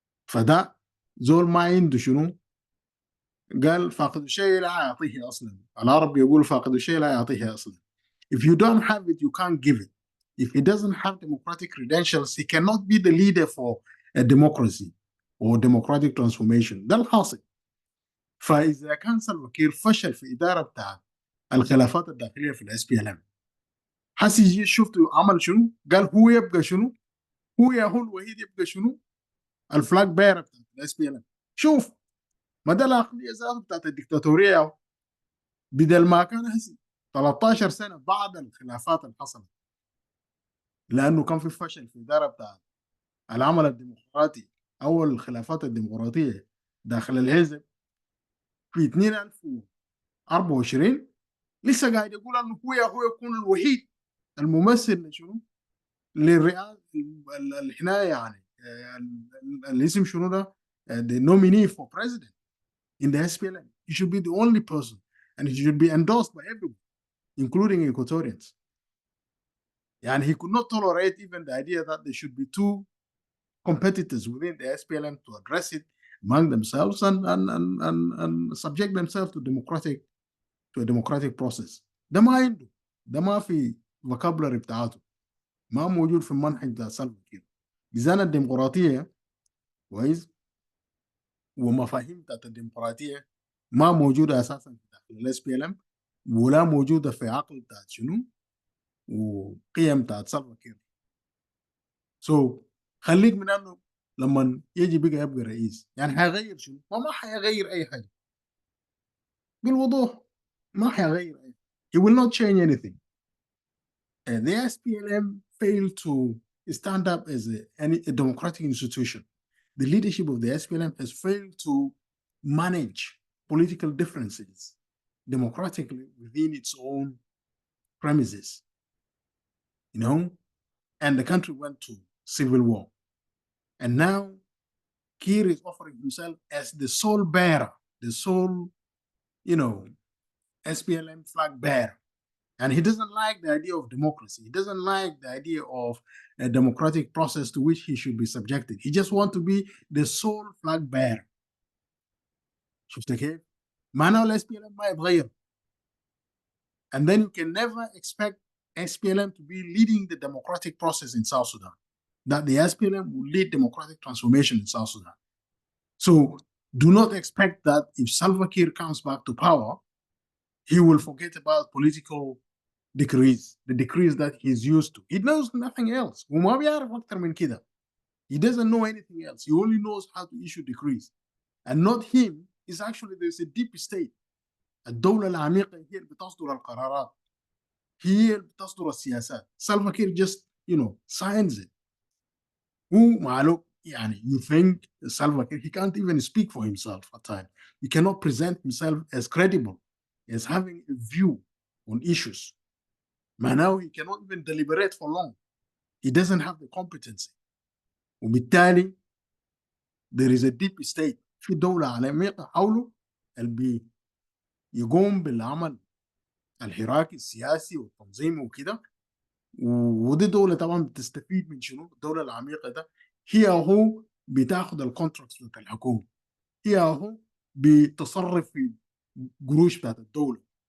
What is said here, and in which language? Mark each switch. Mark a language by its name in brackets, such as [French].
[Arabic] فده زول ما عنده شنو؟ قال فاقد الشيء لا يعطيه اصلا. العرب يقول فاقد الشيء لا يعطيه اصلا. [English] If you don't have it, you can't give it. If he doesn't have democratic credentials, he cannot be the leader for a democracy or democratic transformation. [Arabic] ده الحاصل. فإذا كان سلفا كير فشل في إدارة بتاع الخلافات الداخلية في الاس بي ال ام، حسي شفتوا عمل شنو؟ قال هو يبقى شنو؟ هو الوحيد يبقى شنو؟ الفلاج بيرر بتاع الاس بي ال ام. شوف ما ده العقلية ذاته بتاعت الدكتاتورية. بدل ما كان هسي 13 سنة بعد الخلافات اللي حصلت، لانه كان في فشل في الاداره بتاع العمل الديمقراطي او الخلافات الديمقراطيه داخل الحزب في 2024، لسه قاعد يقول انه هو يكون الوحيد الممثل لشنو؟ للرئاسه الحنايه يعني الاسم شنو ده؟ [English] the nominee for president in the SPLM. He should be the only person and he should be endorsed by everyone including Equatorians. And he could not tolerate even the idea that there should be two competitors within the SPLM to address it among themselves and subject themselves to a democratic process. [Arabic] ده ما عنده، ده ما في vocabulary بتاعته، ما موجود في المنهج بتاع سلفا كير. ميزان الديمقراطية كويس ومفاهيم بتاعت الديمقراطية ما موجودة أساسا في داخل الاس بي ال ام، ولا موجودة في عقل بتاعت شنو وقيم بتاعت سلفا كير. خليك من انه لما يجي بقى يبقى رئيس يعني حيغير شنو؟ ما حيغير اي حاجه بالوضوح، ما حيغير اي حاجه. [English] He will not change anything. The SPLM failed to stand up as a democratic institution. The leadership of the SPLM has failed to manage political differences democratically within its own premises, and the country went to civil war. And now Kiir is offering himself as the sole bearer, the sole, SPLM flag bearer. And he doesn't like the idea of democracy. He doesn't like the idea of a democratic process to which he should be subjected. He just wants to be the sole flag bearer. [Arabic] شفت كيف؟ معناه ال SPLM ما يتغير. [English] And then you can never expect SPLM to be leading the democratic process in South Sudan. That the SPLM will lead democratic transformation in South Sudan. So do not expect that if Salva Kiir comes back to power, he will forget about political decrees, the decrees that he's used to. He knows nothing else. [Arabic] وما بيعرف أكتر من كده. [English] He doesn't know anything else. He only knows how to issue decrees. And not him, is actually there's a deep state. [Arabic] الدولة العميقة هي اللي بتصدر القرارات. هي اللي بتصدر السياسات. [English] Salva Kiir just, signs it. who [Arabic] معلوم يعني [English] you think Salva Kiir, he can't even speak for himself at times. he cannot present himself as credible, as having a view on issues. Now he cannot even deliberate for long. He doesn't have the competency. وبالتالي there is a deep state. [Arabic] في دولة عميقة حوله اللي يقوم بالعمل الحراكي السياسي والتنظيمي وكده، ودي دولة طبعا بتستفيد من شنو؟ الدولة العميقة ده هي هو بتاخد الكونتراكتس بتاعت الحكومة، هي هو بتصرف في قروش بتاعت الدولة.